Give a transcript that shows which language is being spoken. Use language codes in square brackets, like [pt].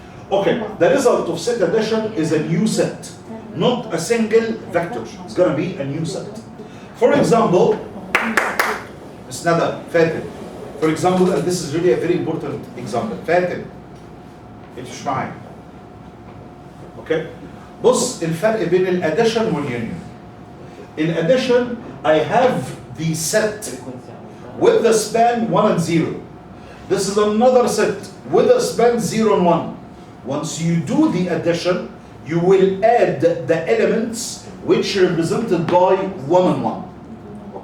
[en] Okay, the result of set addition is a new set, not a single vector. It's going to be a new set. For example, Ms. Nada, Fatim. For example, and this is really a very important example, Fatim. [ar] مش معايا. اوكي بص الفرق بين الاديشن واليونيون. [en] In addition, I have the set with the span 1 and 0. This is another set with a span 0 and 1. Once you do the addition, you will add the elements which are represented by 1 and 1.